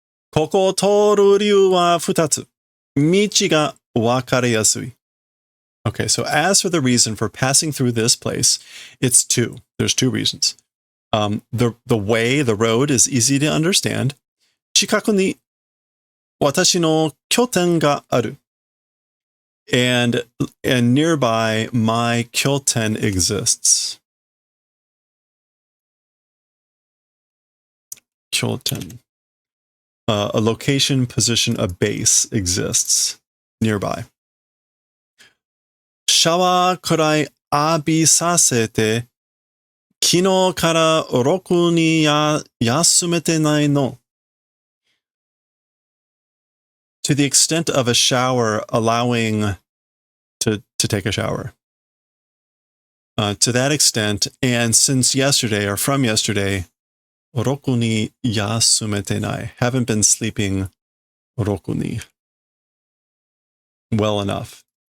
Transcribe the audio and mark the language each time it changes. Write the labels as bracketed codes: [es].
[ja] ここを通る理由は2つ.道が分かりやすい. [en] Okay, so as for the reason for passing through this place, it's two. There's two reasons. The way, the road is easy to understand. [ja] 近くに私の拠点がある. [en] And nearby, my kyoten exists. Kyoten. A location, position, a base exists nearby. [ja] シャワーくらい浴びさせて、昨日からろくに休めてないの. [en] To the extent of a shower allowing to take a shower. To that extent, and since yesterday or from yesterday, [ja] ろくに休めてない. [en] Haven't been sleeping [ja] ろくに. [en] Well enough.